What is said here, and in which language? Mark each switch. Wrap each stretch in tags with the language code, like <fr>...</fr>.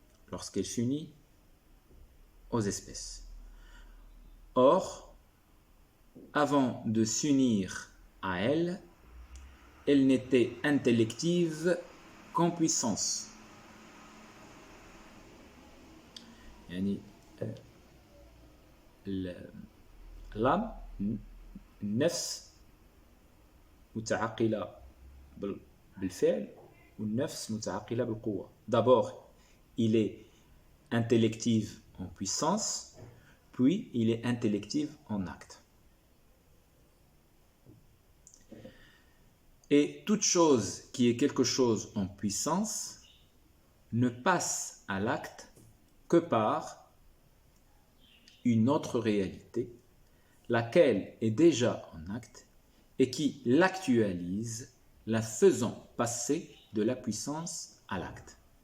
<fr>Lorsqu'elle s'unit aux espèces. Or, avant de s'unir à elle, elle n'était intellective qu'en puissance.</fr> <ar>Yani, l'âme, nefs, متعقلة بالفعل والنفس متعقلة بالقوة.</ar> <fr>D'abord, il est intellective en puissance, puis il est intellective en acte. Et toute chose qui est quelque chose en puissance ne passe à l'acte que par une autre réalité, laquelle est déjà en acte et qui l'actualise, la faisant passer de la puissance à l'acte.</fr>